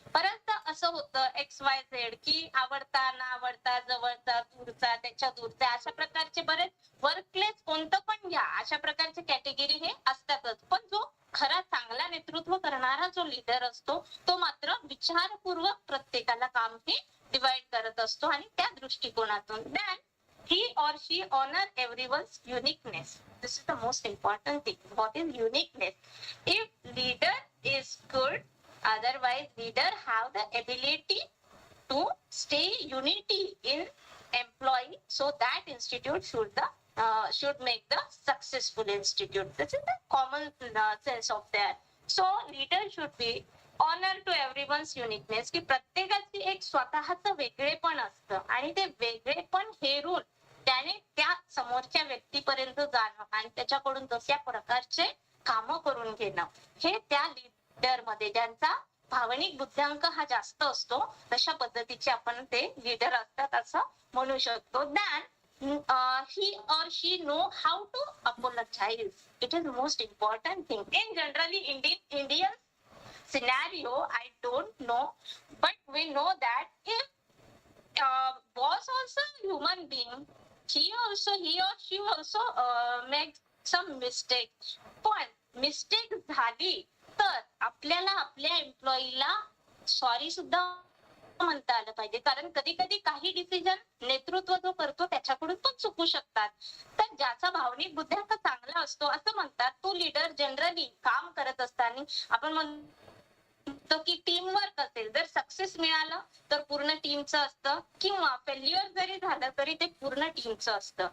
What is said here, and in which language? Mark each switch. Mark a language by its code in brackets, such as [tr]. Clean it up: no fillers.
[mr] परंतु असं होतं XYZ की आवडता ना आवडता, जवळचा दूरचा, त्याच्या दूरचा, अशा प्रकारचे बरेच वर्क प्लेस कोणतं पण घ्या, अशा प्रकारचे कॅटेगरी हे असतातच. पण जो खरा चांगला नेतृत्व करणारा जो लीडर असतो तो मात्र विचारपूर्वक प्रत्येकाला काम हे डिवाइड करत असतो आणि त्या दृष्टिकोनातून. [en] Then he or she honor everyone's uniqueness. This is the most important thing. What is uniqueness? If leader is good, otherwise leader have the ability to stay unity in employee, so that institute should make the successful institute. This is the common sense of that. So leader should be honor to everyone's uniqueness, [mr] की प्रत्येकाची एक स्वतःचं वेगळेपण असतं आणि ते वेगळेपण हेरून त्याने त्या समोरच्या व्यक्तीपर्यंत जाणं आणि त्याच्याकडून तशा प्रकारचे कामं करून घेणं, हे त्या लीडर मध्ये ज्यांचा भावनिक बुद्ध्यांक हा जास्त असतो तशा पद्धतीचे आपण ते लीडर असतात असं म्हणू शकतो. [en] Then he or she know how to apologize. It is most important thing. In generally Indian scenario, I don't know, but we know that if boss also human being, he or she also makes some mistakes. [mr] पण mistake झाली तर आपल्याला आपल्या एम्प्लॉईला sorry सुद्धा म्हणता आलं पाहिजे, कारण कधी कधी काही डिसिजन नेतृत्व जो करतो त्याच्याकडून पण चुकू शकतात. तर ज्याचा भावनिक बुद्ध्यांक चांगला असतो असं म्हणतात तो लीडर जनरली काम करत असताना आपण म्हणतो की टीम वर्क असेल, जर सक्सेस मिळालं तर पूर्ण टीमचं असतं किंवा फेल्युअर जरी झालं तरी ते पूर्ण टीमचं असतं.